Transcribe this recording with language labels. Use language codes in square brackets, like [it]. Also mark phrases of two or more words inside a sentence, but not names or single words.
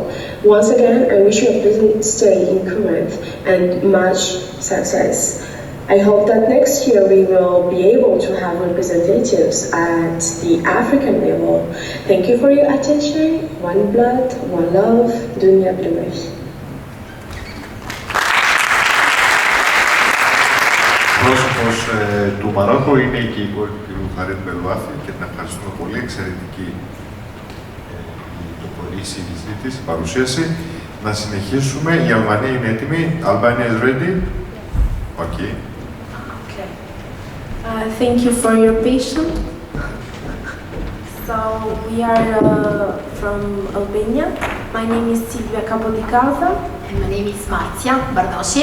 [en] Once again, I wish you a pleasant stay in Corinth and much success. I hope that next year we will be able to have representatives at the African level. Thank you for your attention. One blood, one love, Dunia B'Douai. [el] Πρόσωπος του Μαρόκο είναι η κόρη του κ. Φαρίτ Μπελουάφη και την ευχαριστούμε πολύ, εξαιρετική η εισήγησή της, η παρουσίαση. Να συνεχίσουμε. Η Αλβανία είναι έτοιμη. [en] Albania is ready. Okay. Okay. Thank you for your patience. So we are from Albania. My name is Silvia Capodicasa. And my name is Marzia Bardoshi.